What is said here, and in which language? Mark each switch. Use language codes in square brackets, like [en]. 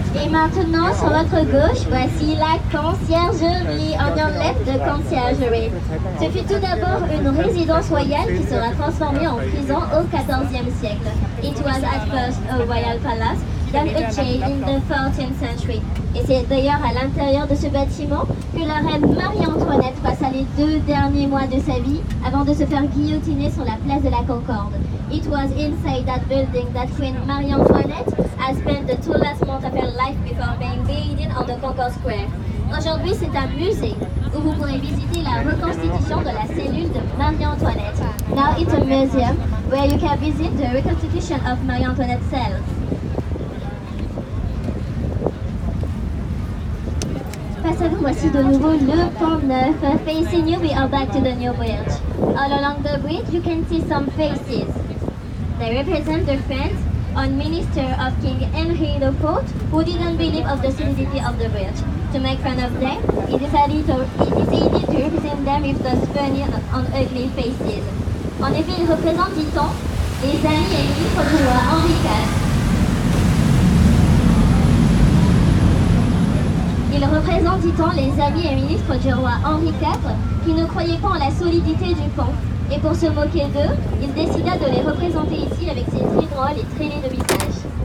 [fr] Maintenant, sur votre gauche, voici la conciergerie. [en] On your left, the conciergerie. [fr] Ce fut tout d'abord une résidence royale qui sera transformée en prison au XIVe siècle. [en] It was at first a royal palace, then a jail in the 14th century. [fr] Et c'est d'ailleurs à l'intérieur de ce bâtiment que la reine Marie-Antoinette passa les 2 derniers mois de sa vie avant de se faire guillotiner sur la place de la Concorde. [en] It was inside that building that Queen Marie-Antoinette has spent the 2 last months of her life before being beheaded on the Concorde Square. [fr] Aujourd'hui, c'est un musée où vous pourrez visiter la reconstitution de la cellule de Marie-Antoinette. [en] Now it's a museum where you can visit the reconstitution of Marie-Antoinette's cell. [fr] Face à vous, voici de nouveau le pont neuf. [en] Facing you, we are back to the new bridge. All along the bridge, you can see some faces. They represent the friends and minister of King Henry IV, who didn't believe of the solidity of the bridge. To make fun of them, he decided to represent them with those funny and ugly faces. [fr] En effet, il représente, dit-on, les amis et ministres du roi Henri IV. Il représente, dit-on, les amis et ministres du roi Henri IV qui ne croyaient pas en la solidité du pont. Et pour se moquer d'eux, il décida de les représenter ici avec ses traits drôles et traînées de visage.